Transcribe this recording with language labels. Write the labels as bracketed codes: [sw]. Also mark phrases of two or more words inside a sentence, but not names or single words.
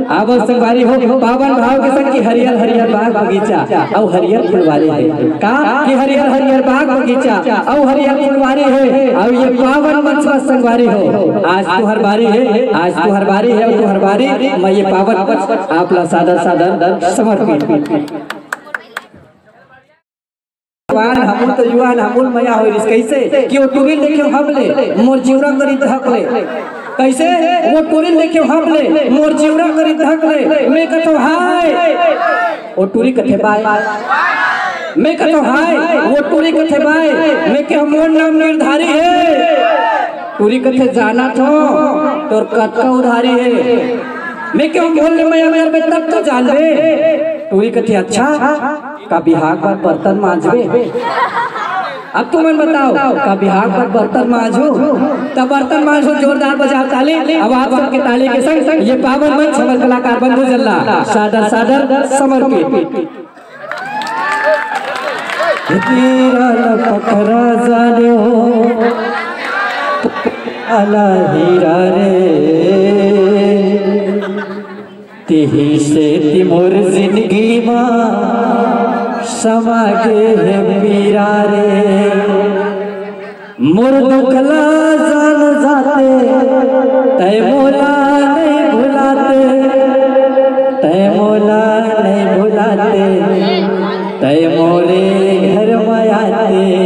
[hne] अब संगवारी हो पावन भाव के संग हरियर हरियर बाग बगीचा और हरियर फुलवारी है का कि हरियर हरियर बाग बगीचा और हरियर फुलवारी है और ये पावन मंच में संगवारी हो। आज तो हर बारी है, आज तो हर बारी है और तो हर बारी मैं ये पावन मंच आप ला सादर सादर समर्पित हमूल तो युवान हमूल मया हो कैसे कि वो टूरिल देखे हमले मोर जीवरा करी धक ले कैसे वो टूरिल देखे हमले मोर जीवरा करी धक ले मैं कतो हाय वो टूरी कथे बाय मैं कतो हाय वो टूरी कथे बाय मैं के मोर नाम निर्धारी है टूरी कथे जाना थो तोर कतका उधारी है मैं क्यों बोलने मया मेरे में तब तो जान बे टूरी कथे अच्छा का बिहार पर बर्तन मांजबे। अब तुम मन बताओ का बिहार पर बर्तन मांजो तब बर्तन मांजो जोरदार बजाओ ताली। अब आप सबके ताली के संग ये पावन मंच हमारे कलाकार बंधु जल्ला सादर सादर समर्पित। पखरा जाने हो अला हीरा रे तेही से तिमोर जिंदगी माँ समा के है पीरा रे मोर दुखला जान जाते तय मोला नहीं भुलाते तय मोला नहीं भुलाते तय मोरे घर में आते